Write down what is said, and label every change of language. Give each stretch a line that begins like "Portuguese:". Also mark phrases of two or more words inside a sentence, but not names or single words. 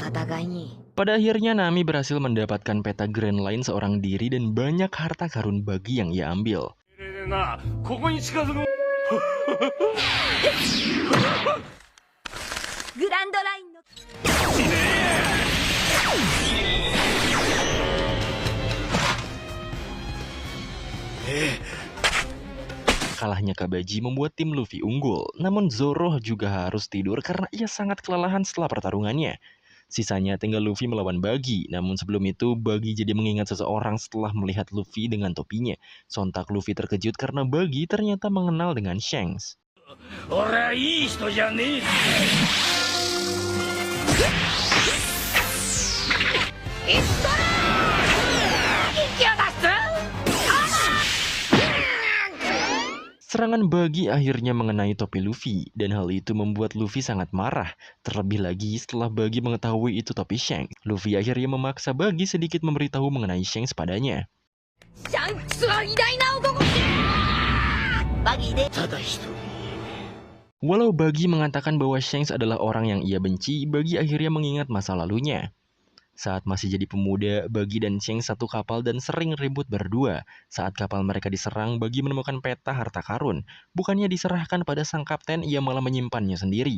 Japanese: 戦いに。
Indonesian: Pada akhirnya Nami berhasil mendapatkan peta Grand Line seorang diri dan banyak harta karun bagi yang ia ambil.
Japanese: なここに近づく。グランドラインの
Indonesian: Kalahnya Kabaji membuat tim Luffy unggul, namun Zoro juga harus tidur karena ia sangat kelelahan setelah pertarungannya. Sisanya tinggal Luffy melawan Buggy, namun sebelum itu Buggy jadi mengingat seseorang setelah melihat Luffy dengan topinya. Sontak Luffy terkejut karena Buggy ternyata mengenal dengan Shanks.
Japanese: 俺はいい人じゃねえ。
Indonesian: Serangan Buggy akhirnya mengenai topi Luffy, dan hal itu membuat Luffy sangat marah. Terlebih lagi setelah Buggy mengetahui itu topi Shanks. Luffy akhirnya memaksa Buggy sedikit memberitahu mengenai Shanks padanya.
Japanese: シャンクスは偉大な男。バギーでただ一人。
Indonesian: Walau Buggy mengatakan bahwa Shanks adalah orang yang ia benci, Buggy akhirnya mengingat masa lalunya. Saat masih jadi pemuda, Buggy dan Shanks satu kapal dan sering ribut berdua. Saat kapal mereka diserang, Buggy menemukan peta harta karun. Bukannya diserahkan pada sang kapten, ia malah menyimpannya sendiri.